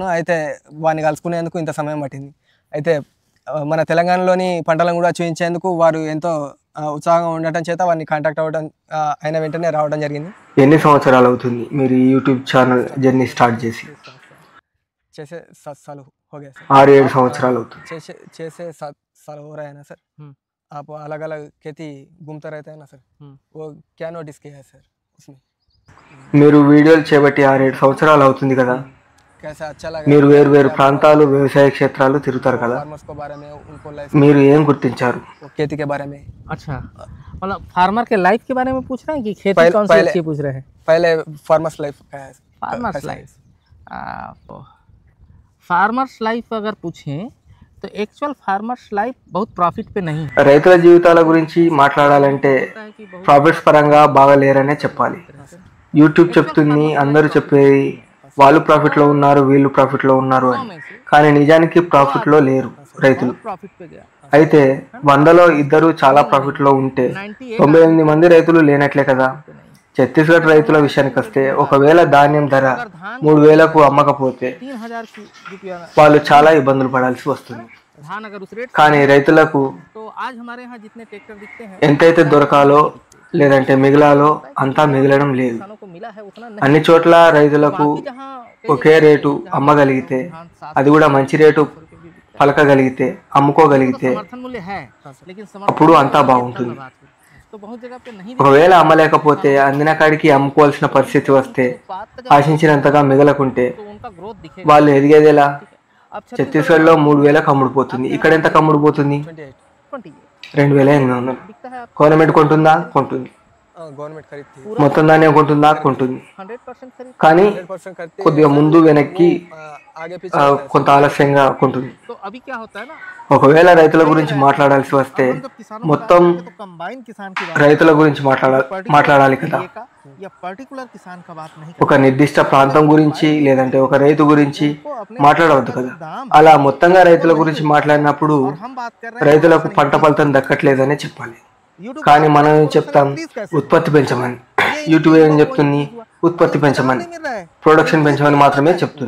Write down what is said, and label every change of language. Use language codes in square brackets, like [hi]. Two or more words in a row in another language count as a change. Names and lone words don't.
[te] అయితే వారిని కలుసుకునేందుకు ఇంత సమయం పట్టింది. అయితే మన తెలంగాణలోని పంటలను కూడా చూపించేందుకు వారు ఎంతో ఉత్సాహంగా ఉండటం చేత వారిని కాంటాక్ట్ అవ్వడం అయిన వెంటనే రావడం జరిగింది. ఎన్ని సంవత్సరాలు అవుతుంది మీరు ఈ [en] YouTube channel journey start [te] చేసి? [hi] చేసే 7 साल हो गया सर. [te] 6-7 సంవత్సరాలు అవుతుంది. [hi] छः 7 साल हो रहा है ना सर. आप अलग अलग खेती घूमते रहते हैं ना सर. वो क्या नोटिस किया है सर उसमें? [te] మీరు వీడియోలు చేపట్టి 6-7 సంవత్సరాలు అవుతుంది కదా. [hi] कैसा अच्छा लगा? [te] మీరు వేరు ప్రాంతాలు, వ్యవసాయ క్షేత్రాలు తిరుగుతారు కదా. [hi] फार्मर्स के बारे में उनको लाइफ [te] మీరు ఏం గుర్తించారు? [hi] खेती के बारे में. अच्छा, मतलब फार्मर के लाइफ के बारे में पूछ रहे हैं कि खेती कौन सी अच्छी पूछ रहे हैं? पहले [en] farmers life [hi] का है. [en] farmers life, farmers life [hi] अगर पूछें तो [en] actual farmers life [hi] बहुत प्रॉफिट पे नहीं है. [te] రైతుల జీవితాల గురించి మాట్లాడాలంటే ప్రాఫిట్స్ పరంగా బాగా లేరనే చెప్పాలి. యూట్యూబ్ చెప్తుంది, అందరూ చెప్పేది వాళ్ళు ప్రాఫిట్లో ఉన్నారు, వీళ్ళు ప్రాఫిట్లో ఉన్నారు అని. కానీ నిజానికి ప్రాఫిట్లో లేరు రైతులు. [hi] प्रॉफिट पे गया. [te] అయితే 100లో ఇద్దరు చాలా ప్రాఫిట్లో ఉంటే 98 మంది రైతులు లేనట్లే కదా. ఛత్తీస్గఢ్ రైతుల విషయానికి వస్తే ఒకవేళ ధాన్యం ధర 3000కు అమ్మకపోతే [hi] 3000 रुपया [te] వాళ్ళు చాలా ఇబ్బందులు పడాల్సి వస్తుంది. [hi] धान अगर उस रेट [te] కానీ రైతులకు [hi] तो आज हमारे यहाँ जितने ट्रैक्टर दिखते हैं [te] ఎంతైతే దొరకాలో లేదంటే మిగిలాలో అంతా మిగలడం లేదు. [hi] किसानों को मिला है उतना नहीं. [te] అన్ని చోట్ల రైతులకు ఒకే రేటు అమ్మగలిగితే, అది కూడా మంచి రేటు పలకగలిగితే, అమ్ముకోగలిగితే [hi] समर्थन मूल्य है, लेकिन [te] అప్పుడు అంతా బాగుంటుంది. [hi] तो बहुत जगह पे नहीं. [te] ఒకవేళ అమ్మలేకపోతే, అందిన కాడికి అమ్ముకోవాల్సిన పరిస్థితి వస్తే, ఆశించినంతగా మిగలకుంటే [hi] तो उनका ग्रोथ दिखेगा. [te] వాళ్ళు ఎదిగేదేలా? [hi] अब [te] ఛత్తీస్గఢ్లో 3000కు అమ్ముడుపోతుంది, ఇక్కడ ఎంత అమ్ముడుపోతుంది? 28 2800. [hi] दिखता है. [te] గవర్నమెంట్ కొంటుందా? కొంటుంది. [hi] गवर्नमेंट खरीदती है. [te] మొత్తం ధాన్యం కొంటుందా? కొంటుంది. [hi] 100% खरीद. [te] కానీ [hi] 100% खरीदती है. [te] కొద్దిగా ముందు వెనక్కి [hi] आगे पीछे [te] కొంత ఆలస్యంగా కొంటుంది. [hi] तो अभी क्या होता है ना, [te] ఒకవేళ రైతుల గురించి మాట్లాడాల్సి వస్తే [hi] जब किसानों [te] మొత్తం [hi] तो कंबाइन किसान की बात [te] రైతుల గురించి మాట్లాడాలి కదా. [hi] का या पर्टिकुलर किसान का बात नहीं [te] ఒక నిర్దిష్ట ప్రాంతం గురించి లేదంటే ఒక రైతు గురించి మాట్లాడవద్దు కదా. అలా మొత్తంగా రైతుల గురించి మాట్లాడినప్పుడు [hi] हम बात कर रहे [te] రైతులకు పంట ఫలితం దక్కట్లేదనే చెప్పాలి. కానీ మనం ఏం చెప్తాం? ఉత్పత్తి పెంచమని. యూట్యూబ్ ఏం చెప్తుంది? ఉత్పత్తి పెంచమని, ప్రొడక్షన్ పెంచమని మాత్రమే చెప్తుంది.